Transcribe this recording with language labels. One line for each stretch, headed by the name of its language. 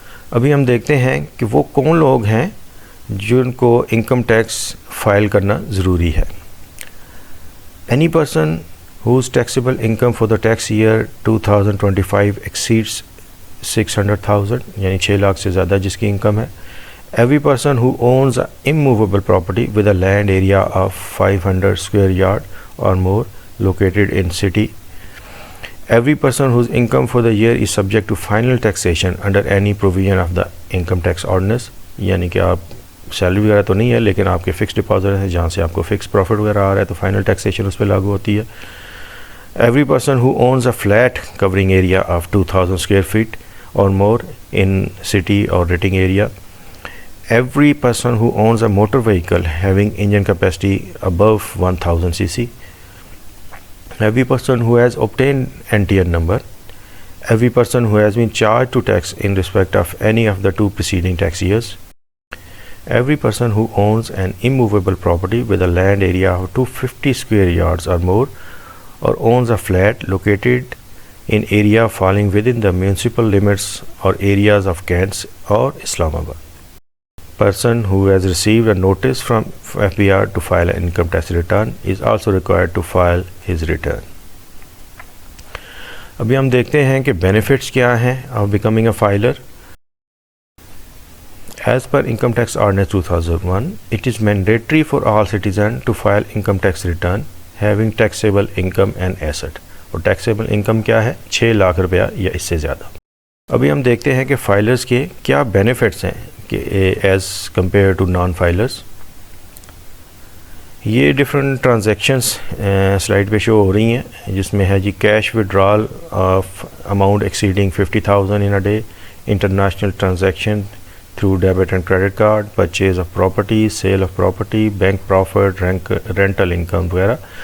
Urdu: ابھی ہم دیکھتے ہیں کہ وہ کون لوگ ہیں جن کو انکم ٹیکس فائل کرنا ضروری ہے.
English: any person whose taxable income for the tax year 2025 exceeds 600,000
Urdu: یعنی 6 لاکھ سے زیادہ جس کی انکم ہے.
English: Every person who owns an immovable property with a land area of 500 square yard or more located in city. Every person whose income for the year is subject to final taxation under any provision of the income tax ordinance.
Urdu: یعنی کہ آپ salary وغیرہ تو نہیں ہے لیکن آپ کے فکس ڈپازٹ ہے جہاں سے آپ کو فکس پروفٹ وغیرہ آ رہا ہے تو فائنل ٹیکسیشن اس پہ لاگو ہوتی ہے.
English: Every person who owns a flat covering area of 2,000 square feet or more in city or renting area. Every person who owns a motor vehicle having engine capacity above 1,000 cc. Every person who has obtained NTN number. Every person who has been charged to tax in respect of any of the 2 preceding tax years. Every person who owns an immovable property with a land area of 250 square yards or more or owns a flat located in area falling within the municipal limits or areas of Kent or Islamabad. Person who has received a notice from FBR to file an income tax return is also required to file his return.
Urdu: ابھی ہم دیکھتے ہیں کہ benefits کیا ہیں
English: Of becoming a filer. As per Income Tax Ordinance 2001, it is mandatory for all citizens to file income tax return having taxable income and asset.
Urdu: اور taxable income کیا ہے؟ 6 لاکھ روپیہ یا اس سے زیادہ. ابھی ہم دیکھتے ہیں کہ فائلرز کے کیا بینیفٹس ہیں کہ
English: As compared to non filers.
Urdu: یہ ڈفرینٹ ٹرانزیکشنس سلائڈ پہ شو ہو رہی ہیں جس میں ہے جی
English: Cash withdrawal of amount exceeding 50,000 in a day, international transaction through debit and credit card, purchase of property, sale of property, bank profit, rental income وغیرہ.